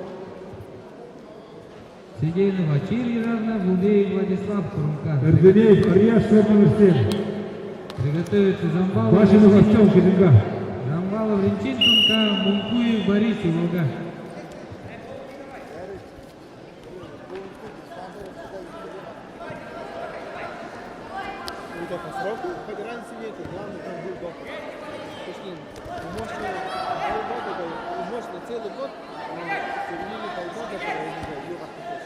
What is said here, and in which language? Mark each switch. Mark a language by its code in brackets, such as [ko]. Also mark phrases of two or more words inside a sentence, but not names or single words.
[ru] Сидейнова Чириевна, Бубеев Владислав Курумка. Эрденеев Арьяш, шор номер 7. Приготовиться Замбалов. Башенов Артем, Кижинга. Замбалов Ренчинченко, Мункуев Борис и Волга. Вы так по сроку хоть разницы нет, главное там был доктор. Вы можете полгода, умножить на целый год, в середине полгода проводить ее как хочешь.